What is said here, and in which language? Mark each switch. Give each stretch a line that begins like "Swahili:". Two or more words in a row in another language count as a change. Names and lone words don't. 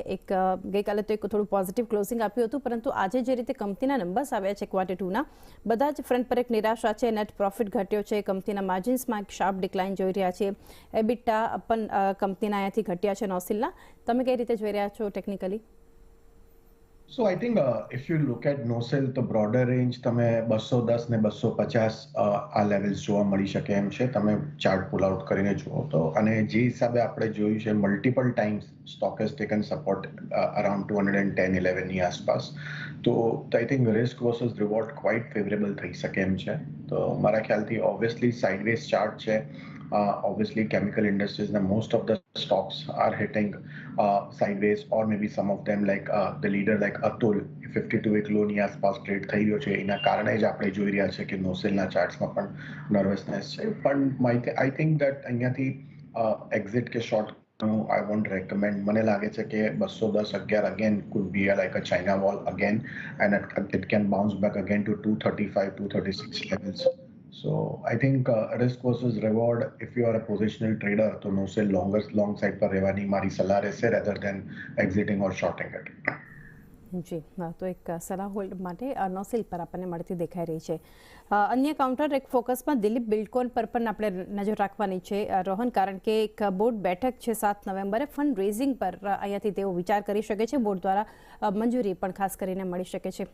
Gujarati: એક ગઈકાલે તો એક થોડું પોઝિટિવ ક્લોઝિંગ આપ્યું હતું, પરંતુ આજે જે રીતે કંપનીના નંબર્સ આવ્યા છે Q2ના, બધા જ ફ્રન્ટ પર એક નિરાશા છે. નેટ પ્રોફિટ ઘટ્યો છે, કંપનીના માર્જિન્સમાં એક શાર્પ ડિક્લાઇન જોઈ રહ્યા છે. એબિટા પણ કંપનીના અહીંયાથી ઘટ્યા છે નોસેલના. તમે કઈ રીતે જોઈ રહ્યા છો ટેકનિકલી?
English: So I think if you look at NoSell, the broader range
Gujarati: તમે 210 ને 250 આ લેવલ્સ જોવા મળી શકે એમ છે. તમે ચાર્ટ પુલ આઉટ કરીને જુઓ તો, અને જે હિસાબે આપણે જોયું છે
English: multiple times stock has taken support around
Gujarati: 210-11 ની આસપાસ. તો
English: I think risk versus reward quite favourable
Gujarati: થઈ શકે એમ છે. તો મારા ખ્યાલથી ઓબ્વિયસલી સાઇડવેઝ ચાર્ટ છે.
English: Obviously chemical industries, the most of the stocks are hitting sideways, or maybe some of them like the leader like Atul 52-week low
Gujarati: ની આસપાસ ટ્રેડ થઈ રહ્યો છે. એના કારણે જ આપણે જોઈ રહ્યા છે કે નોસેલના ચાર્ટ્સમાં પણ નર્વસનેસ છે. પણ
English: I think that
Gujarati: અહીંયાથી એક્ઝિટ કે શોર્ટ
English: I won't recommend.
Gujarati: મને લાગે છે કે
English: 210-11 again could be like a China wall again, and it can bounce back again to 235-236 levels. So I think risk versus reward, if you are a positional trader, તો no sell long side પર
Gujarati: રહેવાની મારી સલાહ રહેશે,
English: rather than exiting or shorting it.
Gujarati: જી, તો એક સલાહ હોલ્ડ માટે નોસેલ પર આપણને મળતી દેખાઈ રહી છે. અન્ય કાઉન્ટર એક ફોકસમાં દિલીપ બિલ્ડકોન પર પણ આપણે નજર રાખવાની છે રોહન, કારણ કે એક બોર્ડ બેઠક છે 7 નવેમ્બરે. ફંડ રેઝિંગ પર અહીંયાથી તેઓ વિચાર કરી શકે છે. બોર્ડ દ્વારા મંજૂરી પણ ખાસ કરીને મળી શકે છે.